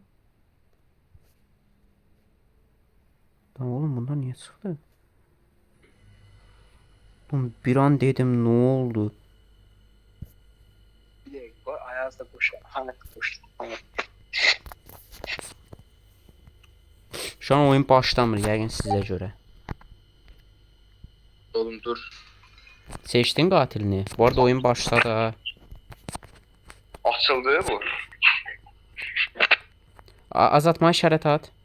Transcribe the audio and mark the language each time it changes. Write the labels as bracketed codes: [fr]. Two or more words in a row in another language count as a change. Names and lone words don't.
[tr] Lan oğlum bundan niye çıktı? Oğlum bir an dedim ne oldu? Bir dakika, Ayaz'da boş. Hangi boş? [az] Şu an oyun başlamır yəqin sizə görə. [tr] Oğlum dur. [az] Seçdin qatilini. [tr] Bu arada oyun başladı ha. Açıldı bu. [az] Azatma işarət at.